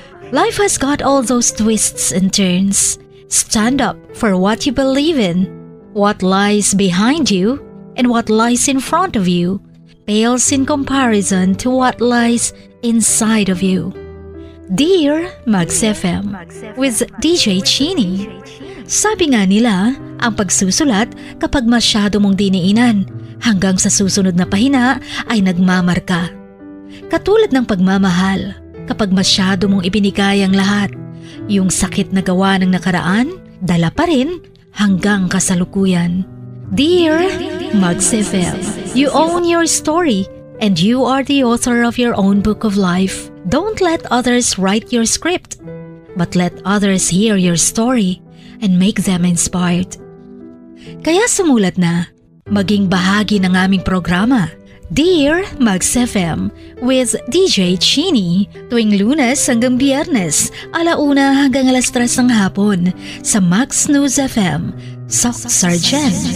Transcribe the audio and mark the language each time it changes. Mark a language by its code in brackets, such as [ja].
[en] Life has got all those twists and turns. Stand up for what you believe in. What lies behind you and what lies in front of you pales in comparison to what lies inside of you. Dear Max FM with DJ Chini. [tl] Sabi nga nila, ang pagsusulat kapag masyado mong diniinan hanggang sa susunod na pahina ay nagmamarka. Katulad ng pagmamahal, kapag masyado mong ibinigay ang lahat, yung sakit na gawa ng nakaraan, dala pa rin hanggang kasalukuyan. [en] Dear Max FM, you own your story and you are the author of your own book of life. Don't let others write your script, but let others hear your story and make them inspired. [tl] Kaya sumulat na, maging bahagi ng aming programa, Dear Max FM with DJ Chini, tuwing Lunes hanggang Biyernes, 1:00 hanggang 3:00 ng hapon sa Max News FM, Sock Sargent.